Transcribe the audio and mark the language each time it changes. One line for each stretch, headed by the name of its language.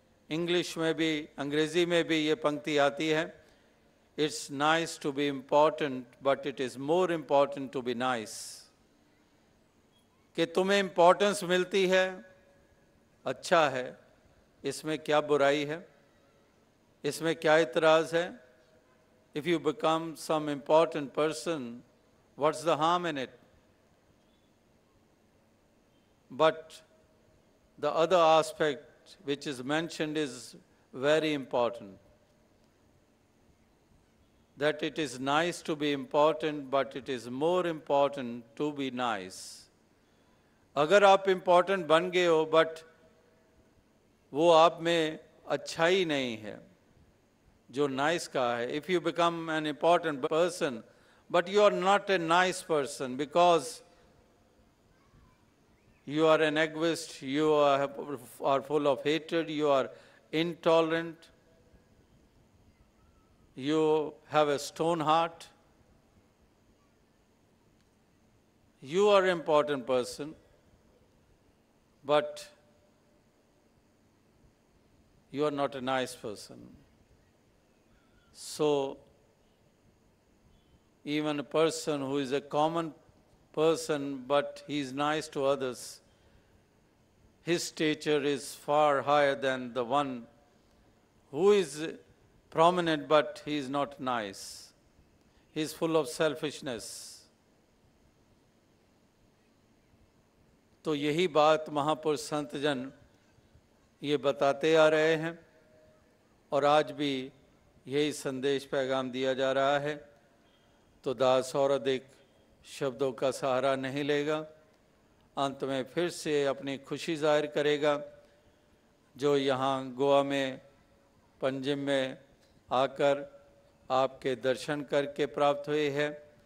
Hindi: English में भी, अंग्रेज़ी में भी ये पंक्ति आती है,
English: It's nice to be important but it is more important to be nice.
Hindi: कि तुम्हें इम्पोर्टेंस मिलती है, अच्छा है, इसमें क्या बुराई है, इसमें क्या इतराज़ है?
English: If you become some important person, what's the harm in it? But the other aspect which is mentioned is very important. That it is nice to be important, but it is more important to be nice.
Hindi: अगर आप important बन गए हो, but वो आप में अच्छाई नहीं है जो नाइस का है।
English: If you become an important person but you are not a nice person because you are an egoist, you are full of hatred, you are intolerant, you have a stone heart. You are an important person, but you are not a nice person. So, even a person who is a common person, but he is nice to others, his stature is far higher than the one who is prominent, but he is not nice. He is full of selfishness.
Hindi: तो यही बात महापुरुष संत जन ये बताते आ रहे हैं और आज भी यही संदेश पैगाम दिया जा रहा है। तो दास और अधिक शब्दों का सहारा नहीं लेगा, अंत में फिर से अपनी खुशी जाहिर करेगा जो यहाँ गोवा में पंजिम में आकर आपके दर्शन करके प्राप्त हुए हैं।